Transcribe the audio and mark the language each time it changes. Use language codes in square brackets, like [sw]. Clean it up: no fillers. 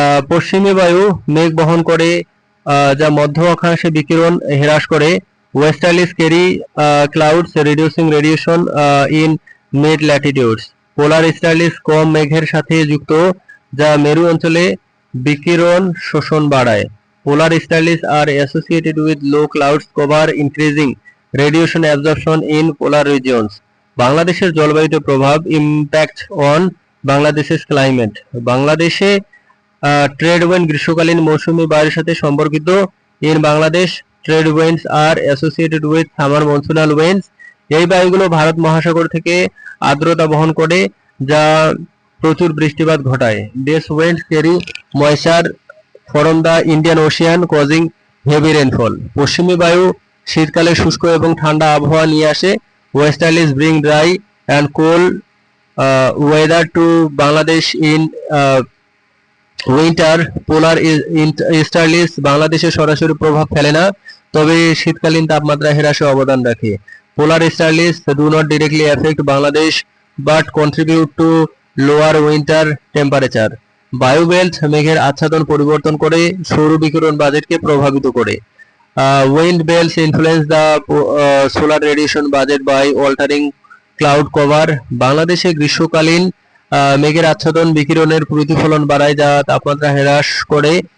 [bn] পশ্চিমী বায়ু মেঘ বহন করে যা মধ্য অক্ষাংশে বিকিরণ হ্রাস করে। [en] Westerlies carry clouds reducing radiation in mid latitudes. [bn] পোলার স্টার্লিস কম মেঘের সাথে যুক্ত যা মেরু অঞ্চলে বিকিরণ শোষণ বাড়ায়। [en] Polar styles are associated with low clouds cover increasing radiation absorption in polar regions. [bn] বাংলাদেশের জলবায়ুতে প্রভাব [en] impact on [bn] বাংলাদেশের ক্লাইমেট। বাংলাদেশে ট্রেড উইন্ড গ্রীষ্মকালীন মৌসুমী বায়ুর সাথে সম্পর্কিত। [en] In Bangladesh trade winds are associated with summer monsoonal winds. [bn] এই বায়ুগুলো ভারত মহাসাগর থেকে আর্দ্রতা বহন করে যা প্রচুর বৃষ্টিপাত ঘটায়। [en] This winds carry moisture from the Indian Ocean causing heavy rainfall. [bn] পশ্চিমী বায়ু শীতকালে শুষ্ক এবং ঠান্ডা আবহাওয়া নিয়ে আসে। [en] Westerlies bring dry and cold weather to Bangladesh in winter. [bn] পোলার ইস্টার্লিস বাংলাদেশে সরাসরি প্রভাব ফেলে না, তবে শীতকালীন তাপমাত্রা হ্রাসে অবদান রাখে। [en] Polar easterlies do not directly affect Bangladesh but contribute to lower winter temperature. [bn] বায়ু বেল্ট মেঘের আচ্ছাদন পরিবর্তন করে সৌর বিকিরণ বাজেটকে প্রভাবিত করে। [en] Wind belts influence the solar radiation budget by altering cloud cover. [bn] বাংলাদেশে গ্রীষ্মকালীন মেঘের আচ্ছাদন বিকিরণের প্রতিফলন বাড়ায় যা তাপমাত্রা হ্রাস করে।